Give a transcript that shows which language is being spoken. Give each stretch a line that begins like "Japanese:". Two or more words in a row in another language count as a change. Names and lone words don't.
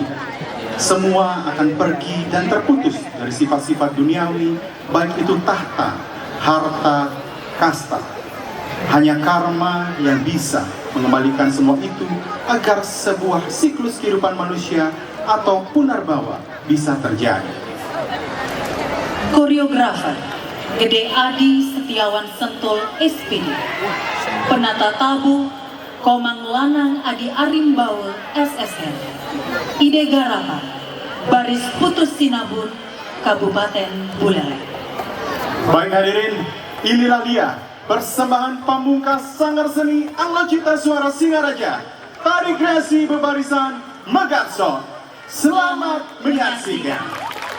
Indonesian: Semua akan pergi dan terputus dari sifat-sifat duniawi, baik itu tahta, harta, kasta. Hanya karma yang bisa mengembalikan semua itu agar sebuah siklus kehidupan manusia atau punarbawa bisa terjadi. Koreografer Gede Adi Setiawan Sentul SPD, penata tabuh Komang Lanang Adi Arimbaul SSR, Ide Garapan Baris Putus Sinabun, Kabupaten Buleleng. Baik hadirin, inilah dia persembahan pamungkas Sanggar Seni Anglo Cipta Suara Singaraja, tari kreasi bebarisan Megatso. Selamat menyaksikan.